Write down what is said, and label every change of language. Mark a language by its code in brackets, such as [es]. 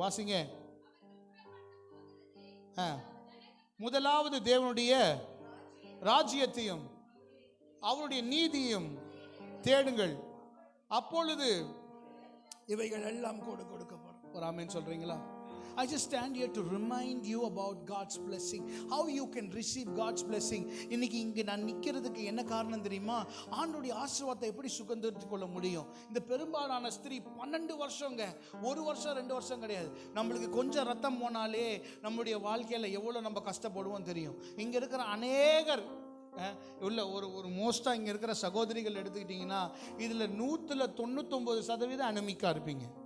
[ta] வாசிங்க. முதலாவது தேவனுடைய ராஜ்யத்தையும் அவருடைய நீதியையும் தேடுங்கள், அப்பொழுது இவைகள் எல்லாம் கொடுக்கப்படும். ஒரு ஆமென் சொல்றீங்களா? [en] I just stand here to remind you about God's blessing, how you can receive God's blessing. [ta] இன்னைக்கு இங்க நான் நிக்கிறதுக்கு என்ன காரணம் தெரியுமா? ஆண்டவருடைய ஆசீர்வாதத்தை எப்படி சுகந்தரித்துக் கொள்ள முடியும்? இந்த பெரும்பாலான ஸ்திரீ 12 வருஷங்க, 1 வருஷம் 2 வருஷம் கிடையாது. நம்மளுக்கு கொஞ்சம் ரத்தம் போனாலே நம்மளுடைய வாழ்க்கையில எவ்வளவு நம்ம கஷ்டப்படுவோம் தெரியும். இங்க இருக்கிற அநேகர் உள்ள ஒரு மோஸ்டா இங்க இருக்கிற சகோதரிகள் எடுத்துக்கிட்டீங்கன்னா, இதுல 199% அனிமிக்கா இருப்பீங்க.